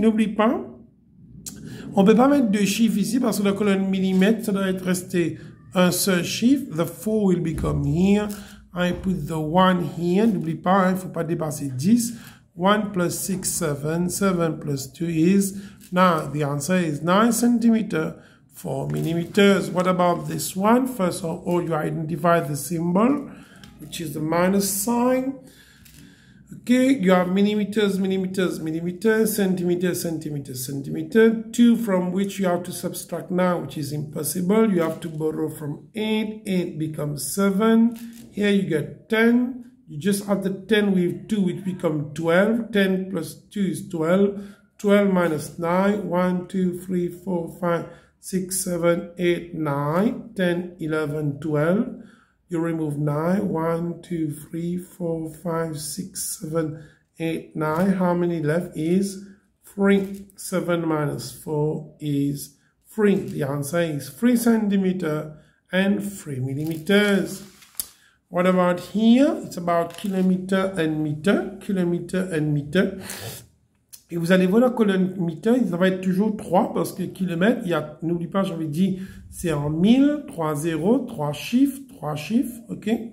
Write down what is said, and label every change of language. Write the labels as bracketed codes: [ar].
[fr] N'oublie pas, on ne peut pas mettre deux chiffres ici parce que la colonne millimètre, ça doit être resté un seul chiffre. [en] The 4 will become here. I put the 1 here. [fr] N'oublie pas, il ne faut pas dépasser 10. [en] 1 plus 6, 7. 7 plus 2 is 9. The answer is 9 centimeter. 4 millimeters. What about this one? First of all, you identify the symbol, which is the minus sign. Okay, you have millimeters, millimeters, millimeters, centimeter, centimeter, centimeter. 2 from which you have to subtract now, which is impossible. You have to borrow from 8. 8 becomes 7. Here you get 10. You just add the 10 with 2, which becomes 12. 10 plus 2 is 12. 12 minus 9. 1, 2, 3, 4, 5, 6, 7, 8, 9, 10, 11, 12. You remove 9. 1, 2, 3, 4, 5, 6, 7, 8, 9. How many left is 3? 7 minus 4 is 3. The answer is 3 centimeter and 3 millimeters. What about here? It's about kilometer and meter. Kilometer and meter. [fr] Et vous allez voir la colonne meter, ça va être toujours 3 parce que kilomètre, il y a, n'oublie pas, j'avais dit, c'est en 1000, 3 zéros, 3 chiffres, ok?